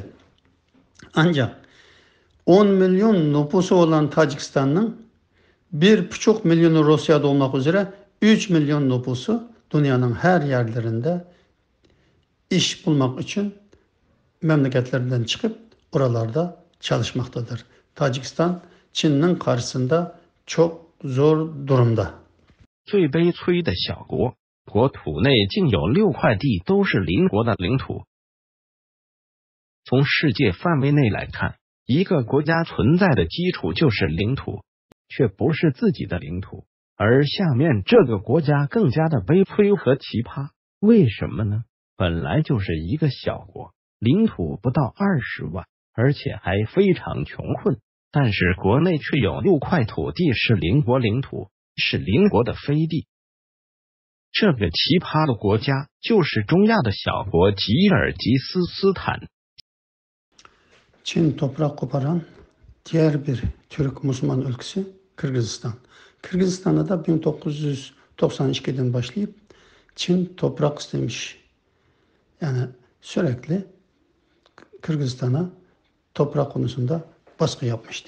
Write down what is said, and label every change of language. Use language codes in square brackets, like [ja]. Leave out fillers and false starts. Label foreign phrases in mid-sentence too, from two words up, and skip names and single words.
[tr] Ancak 10 milyon nüfusu olan Tacikistan'ın 1,5 milyonu Rusya'da olmak üzere 3 milyon nüfusu dünyanın her yerlerinde iş bulmak için memleketlerinden çıkıp oralarda çalışmaktadır. Tacikistan Çin'in karşısında çok zor durumda. [zh] 最悲催的小国，国土内竟有6块地都是邻国的领土。从世界范围内来看，一个国家存在的基础就是领土，却不是自己的领土。而下面这个国家更加的悲催和奇葩，为什么呢？本来就是一个小国，领土不到20万，而且还非常穷困，但是国内却有6块土地是邻国领土，是邻国的飞地。这个奇葩的国家就是中亚的小国吉尔吉斯斯坦。 [tr] Çin toprak koparan diğer bir Türk Müslüman ülkesi Kırgızistan. Kırgızistan'da da 1992'den başlayıp Çin toprak istemiş. Yani sürekli Kırgızistan'a toprak konusunda baskı yapmıştı.